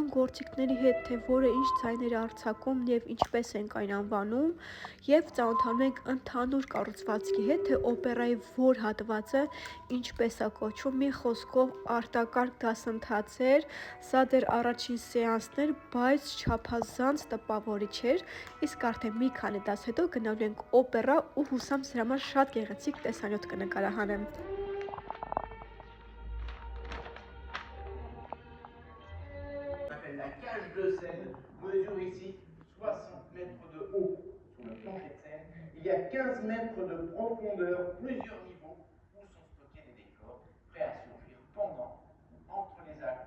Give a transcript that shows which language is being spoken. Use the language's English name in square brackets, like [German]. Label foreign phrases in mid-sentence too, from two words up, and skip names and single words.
[Armenian] գործիքների հետ, թե որը ինչ ձայներ է արձակում եւ ինչպես ենք այն անվանում, եւ ծանոթանում ենք ընդհանուր կառուցվածքի հետ, թե օպերայի որ հատվածը ինչպես է կոչվում, մի խոսքով արտակարգ դասընթաց էր, սա դեռ առաջին սեանսն էր, բայց չափազանց տպավորիչ էր, իսկ արդեն մի քանի դաս հետո գնալու ենք օպերա ու հուսամ սրա համար շատ գեղեցիկ տեսանյութ կնկարահանեմ։ [French] La cage de scène mesure ici 60 mètres de haut sur le plancher de scène. Il y a 15 mètres de profondeur, plusieurs niveaux où sont stockés des décors prêts à surgir pendant ou entre les actes.